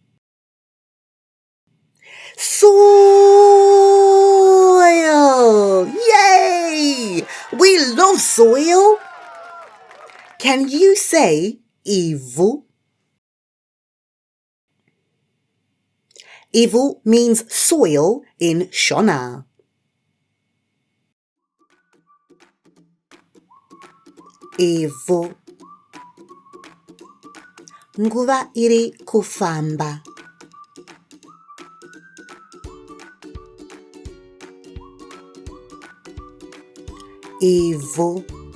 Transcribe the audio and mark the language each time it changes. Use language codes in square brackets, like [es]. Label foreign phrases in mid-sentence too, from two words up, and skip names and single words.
[en] Soil! Yay! We love soil. Can you say ivu? Ivu means soil in Shona. [sn] Ivu. Nguva iri kufamba. Ivu.